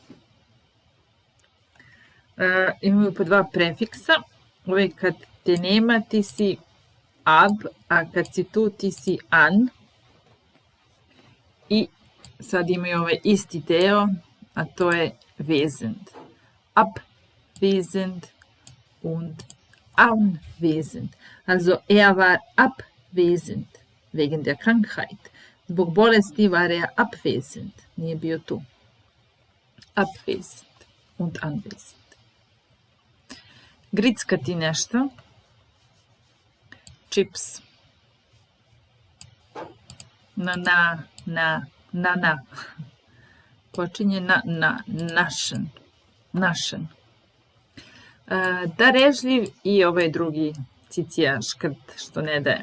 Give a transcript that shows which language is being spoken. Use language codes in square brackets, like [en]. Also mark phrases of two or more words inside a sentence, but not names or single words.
[sr] Imaju po dva prefiksa. Uvijek kad te nema ti si ab, a kad si tu ti si an. I sad imaju ovaj isti deo, a to je wesend. [de] Abwesend und anwesend. Also er war abwesend wegen der Krankheit. [sr] Zbog bolesti [de] war er abwesend. [sr] Nije bio tu. [de] Abwesend und anwesend. [sr] Grickati nešto. Chips. Na. Počinje na. Našen. Darežljiv i ovaj drugi cicija škrt što ne daje.